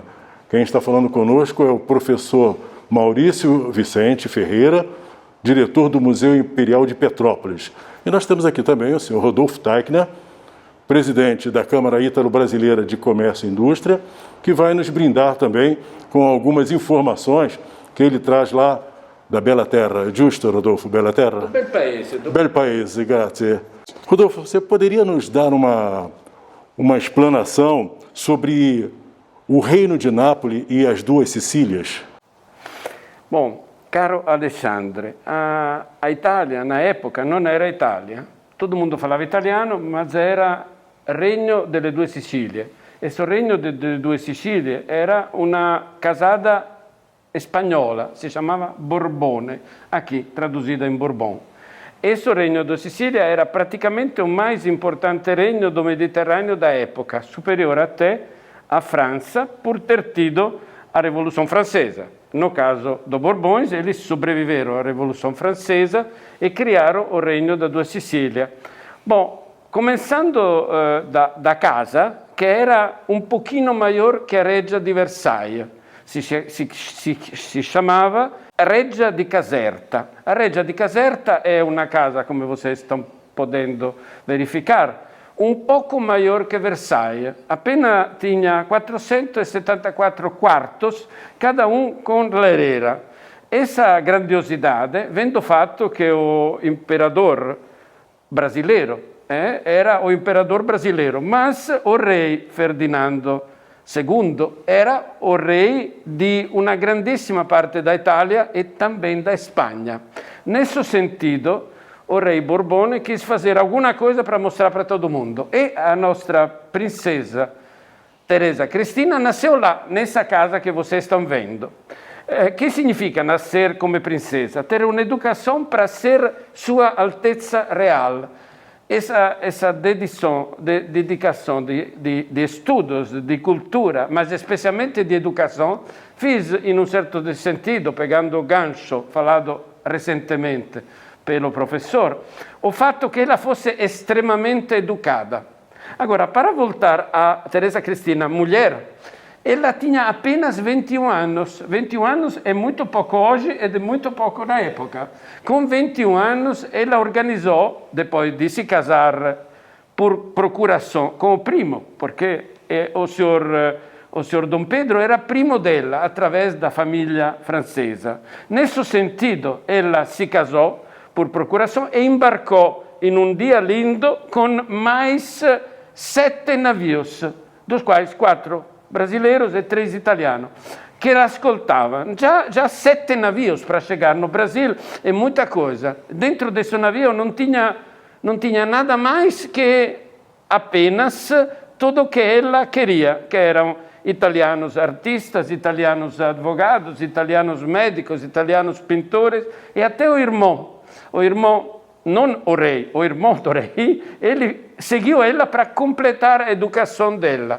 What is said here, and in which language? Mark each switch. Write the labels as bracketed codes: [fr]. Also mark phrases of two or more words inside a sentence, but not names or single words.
[pt] Quem está falando conosco é o professor Maurício Vicente Ferreira, diretor do Museu Imperial de Petrópolis. E nós temos aqui também o senhor Rodolfo Teichner, presidente da Câmara Ítalo-Brasileira de Comércio e Indústria, que vai nos brindar também com algumas informações que ele traz lá da Bela Terra. Giusto, Rodolfo? Bela Terra? [it] Do bel paese. Bel paese, grazie. [pt] Rodolfo, você poderia nos dar uma explanação sobre o Reino de Nápoles e as duas Sicílias? Bom, caro Alexandre, a Itália na época [it] non era Italia. [pt] Todo mundo falava italiano, mas era Regno delle Due Sicilie. Questo Regno delle Due Sicilie era una casata spagnola, si chiamava Borbone, aqui traduzida em Bourbon. Esse Regno da Sicília era praticamente o mais importante regno do Mediterrâneo da época, superior até à França, por ter tido a Revolução Francesa. No caso dos Borbões, eles sobreviveram à Revolução Francesa e criaram o Regno da Due Sicilia. Bom, começando da casa, que era um pouquinho maior que a Reggia di Versailles. Si chamava Reggia di Caserta. A Reggia di Caserta é uma casa, como vocês estão podendo verificar, um pouco maior que Versailles. Apenas tinha 474 quartos, cada um com lareira. Essa grandiosidade vem do fato que o imperador brasileiro era o imperador brasileiro, mas o rei Ferdinando II era o rei [it] di una grandissima parte [pt] da Itália e também da Espanha. Nesse sentido, o rei Borbone quis fazer alguma coisa para mostrar para todo mundo. E a nossa princesa Teresa Cristina nasceu lá, nessa casa que vocês estão vendo. Que significa nascer como princesa? Ter uma educação para ser Sua Altezza Real. Essa dedicação de estudos, de cultura, mas especialmente de educação, fiz, em um certo sentido, pegando o gancho falado recentemente pelo professor, o [it] fatto che [pt] ela fosse estremamente educada. Agora, para voltar a Teresa Cristina, mulher, ela tinha apenas 21 anos. 21 anos é muito pouco hoje e é muito pouco na época. Com 21 anos, ela organizou, depois de se casar por procuração com o primo, porque o senhor Dom Pedro era primo dela, através da família francesa. Nesse sentido, ela se casou por procuração e embarcou em um dia lindo com mais 7 navios, dos quais 4 brasileiros e 3 italianos, que [it] la ascoltavano. [pt] Já 7 navios para chegar no Brasil é muita coisa. Dentro desse navio não tinha nada mais que apenas tudo o que ela queria, que eram italianos artistas, italianos advogados, italianos médicos, italianos pintores e até o irmão não o rei, o irmão do rei, ele seguiu ela para completar a educação dela.